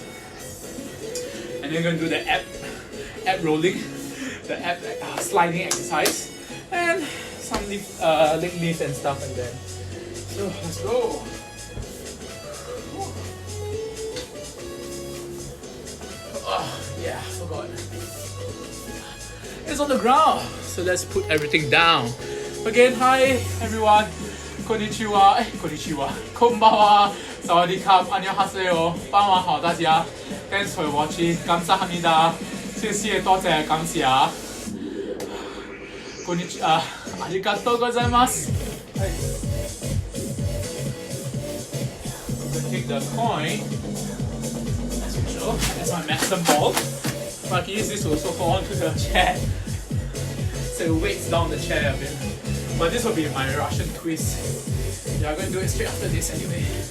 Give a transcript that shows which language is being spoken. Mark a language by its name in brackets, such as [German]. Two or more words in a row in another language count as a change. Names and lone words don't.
[English] And then we're going to do the ab rolling, the ab sliding exercise, and some leg lifts and stuff like that. So let's go. Oh, yeah, forgot. It's on the ground. So let's put everything down. Again, hi everyone. [Japanese] こんにちは、こんにちは、こんばんは, [Thai] sawadee-krap, annyeonghaseyo, [Chinese] 傍晚好大家 [English] Thanks for watching, 감사합니다, [Chinese] 谢谢多谢感谢 [Japanese] こんにちは、ありがとうございます [English] I'm gonna take the coin, as usual, as my medicine ball. But I can use this to also hold on to the chair, so it weights down the chair a bit. But this will be my Russian twist. Yeah, I'm going to do it straight after this anyway.